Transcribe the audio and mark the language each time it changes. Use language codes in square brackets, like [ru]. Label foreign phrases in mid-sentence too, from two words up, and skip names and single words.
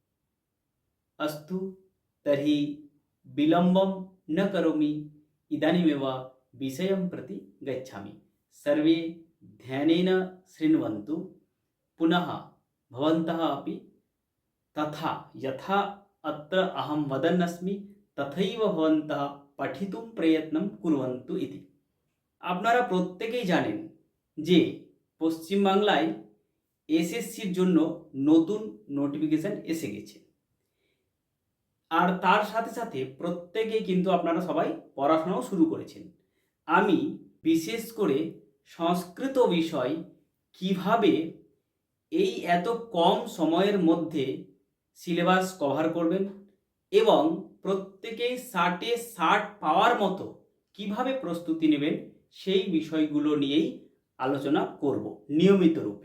[sa] अस्तु तर्हि विलम्बं न करोमि, इदानीमेव विषयं प्रति गच्छामि। सर्वे ध्यानेन शृण्वन्तु। पुनः भवन्तः अपि तथा यथा अत्र अहं वदन् अस्मि तथैव भवन्तः पठितुं प्रयत्नं कुर्वन्तु इति। [bn] আপনারা প্রত্যেকেই জানেন যে পশ্চিম বাংলায় এসএসসির জন্য নতুন নোটিফিকেশন এসে গেছে, আর তার সাথে সাথে প্রত্যেকেই কিন্তু আপনারা সবাই পড়াশোনাও শুরু করেছেন। আমি বিশেষ করে সংস্কৃত বিষয় কিভাবে এই এত কম সময়ের মধ্যে [en] syllabus cover [bn] করবেন এবং প্রত্যেকেই 60-এ 60 পাওয়ার মতো কিভাবে প্রস্তুতি নেবেন সেই বিষয়গুলো নিয়েই আলোচনা করব নিয়মিত রূপে।